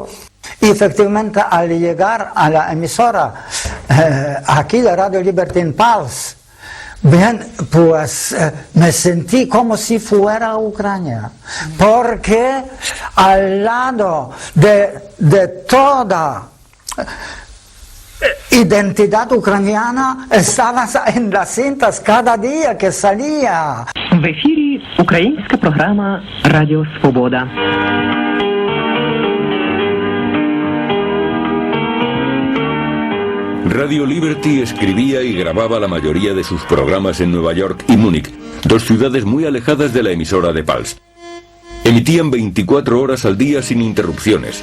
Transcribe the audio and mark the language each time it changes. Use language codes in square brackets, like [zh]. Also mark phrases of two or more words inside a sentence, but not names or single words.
[es] Y efectivamente, al llegar a la emisora aquí de Radio Liberty en Pulse, bien, pues me sentí como si fuera a Ucrania, porque al lado de toda identidad ucraniana estaba en las cintas cada día que salía. [uk] В ефірі українська програма «Радіо Свобода». [es] Radio Liberty escribía y grababa la mayoría de sus programas en Nueva York y Múnich, dos ciudades muy alejadas de la emisora de Pulse. Emitían 24 horas al día sin interrupciones.